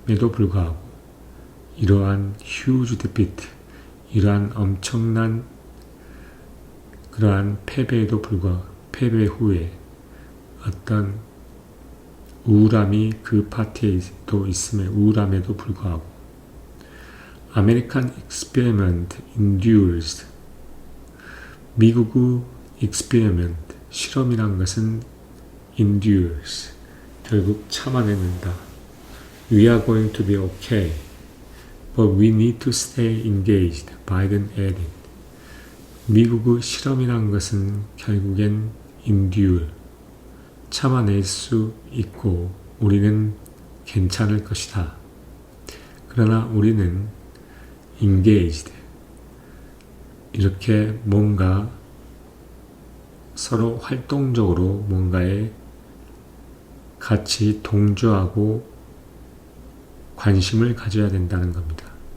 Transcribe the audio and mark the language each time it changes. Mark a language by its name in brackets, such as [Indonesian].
[Korean] 불구하고 이러한 [English] huge defeat, [Korean] 이러한 엄청난 그러한 패배에도 불구하고 패배 후에 어떤 우울함이 그 파티에도 있음에 우울함에도 불구하고 [English] American experiment endures, [Korean] 미국의 experiment, 실험이란 것은 endures, 결국 참아내는다. [English] We are going to be okay, but we need to stay engaged, 바이든 added. [Korean] 미국의 실험이란 것은 결국엔 endure, 참아낼 수 있고 우리는 괜찮을 것이다. 그러나 우리는 engaged, 이렇게 뭔가 서로 활동적으로 뭔가에 같이 동조하고 관심을 가져야 된다는 겁니다.